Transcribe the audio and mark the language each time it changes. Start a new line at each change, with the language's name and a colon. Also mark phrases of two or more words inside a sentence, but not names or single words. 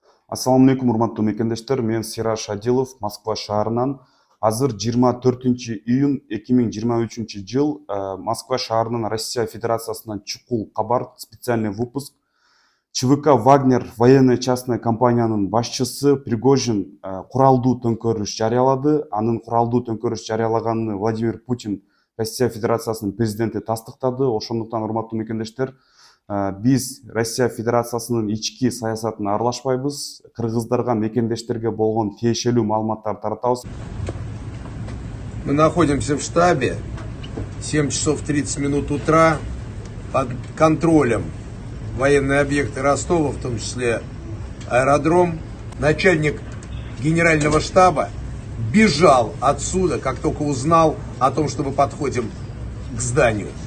Kyrgyz: Ассаламу алейкум, урматтуу мекендештер. Мен Сираж Адилов, Москва шаарынан. Азыр 24-июнь 2023 жыл. Москва шаарынан Россия Федерациясынан чукул кабар,
Russian: специальный выпуск.
Kyrgyz: ЧВК «Вагнер»
Russian: военная частная
Kyrgyz: компаниянын башчысы Пригожин куралдуу төңкөрүш жарыялады. Анын куралдуу төңкөрүш жарыялаганын Владимир Путин, Россия Федерациясынын президенти, тастыктады. Ошондуктан, урматтуу мекендештер, биз Россия Федерациясынын ички саясатына аралашпайбыз. Кыргыздарга, мекендештерге болгон тиешелүү маалыматтарды таратабыз.
Russian: Мы находимся в штабе, 7 часов 30 минут утра, под контролем военные объекты Ростова, в том числе аэродром. Начальник генерального штаба бежал отсюда, как только узнал о том, что мы подходим к зданию.